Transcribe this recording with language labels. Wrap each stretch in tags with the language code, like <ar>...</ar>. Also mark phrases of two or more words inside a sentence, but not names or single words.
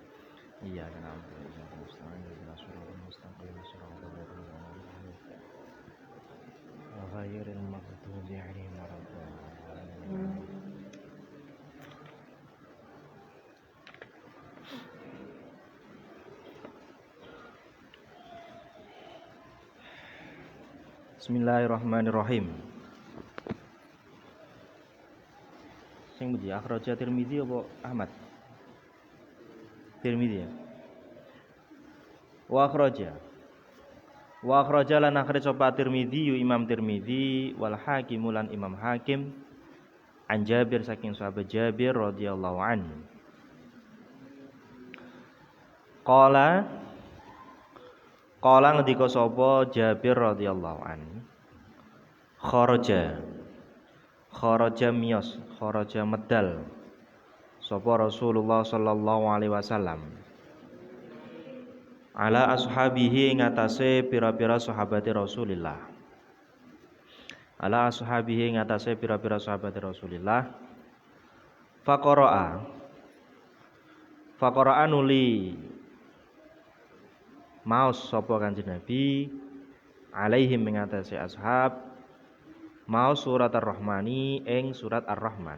<ar>إياك نعبد وإياك نستعين اهدنا الصراط المستقيم صراط الذين أنعمت عليهم غير المغضوب عليهم ولا الضالين. بسم الله الرحمن الرحيم.</ar> <jv>Sing puji akhraja Tirmizi apa Ahmad? Tirmizi ya.</jv> <ar>وأخرج</ar> <jv>lan akhraj sapa Tirmizi Imam Tirmizi</jv> <ar>والحاكم</ar> <jv>lan Imam Hakim an Jabir saking sahabat Jabir</jv> <ar>رضي الله عنه.</ar> <jv>Qala ngendika sapa Jabir</jv> <ar>رضي الله عنه.</ar> <jv>Kharaja miyos, kharaja medal sapa Rasulullah</jv> <ar>صلى الله عليه وسلم على أصحابه</ar> <jv>ngatasé pira-pira sahabate Rasulillah.</jv> <ar>على أصحابه</ar> <jv>ngatasé pira-pira sahabate Rasulillah. Faqara'a nuli maos sapa Kanjeng Nabi alaihim mengatasi ashab maos surat Ar-Rahmani ing surat Ar-Rahman.</jv>